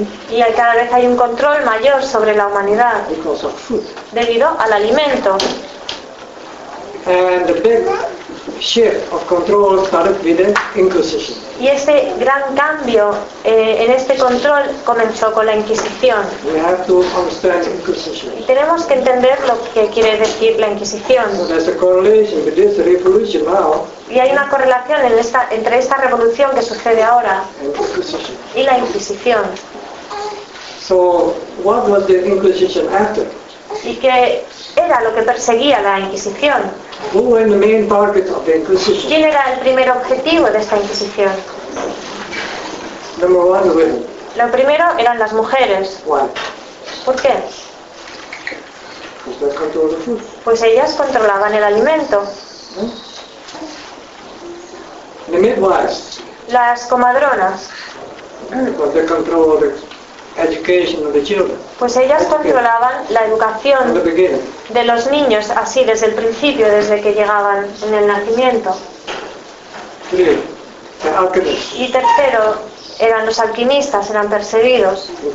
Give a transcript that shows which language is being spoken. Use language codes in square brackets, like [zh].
[es] Y cada vez hay un control mayor sobre la humanidad debido al alimento. [en] And the big shift of control started with the Inquisition. [es] Y ese gran cambio en este control comenzó con la Inquisición. [en] We have to understand Inquisition. [es] Y tenemos que entender lo que quiere decir la Inquisición. [en] So there's a correlation with this revolution now. [es] Y hay una correlación en esta, entre esta revolución que sucede ahora y la Inquisición. [en] So, what was the Inquisition after? [es] ¿Y qué era lo que perseguía la Inquisición? [en] Who were the main target of the Inquisition? [es] ¿Quién era el primer objetivo de esta Inquisición? [en] Number one, women. [es] Lo primero eran las mujeres. [en] Why? [es] ¿Por qué? [en] Because they controlled the food. [es] Pues ellas controlaban el alimento. [en] The midwives. [es] Las comadronas. [en] Because they controlled the education of the children. [es] Pues ellas controlaban la educación de los niños, así desde el principio, desde que llegaban en el nacimiento. Y tercero, eran los alquimistas, eran perseguidos.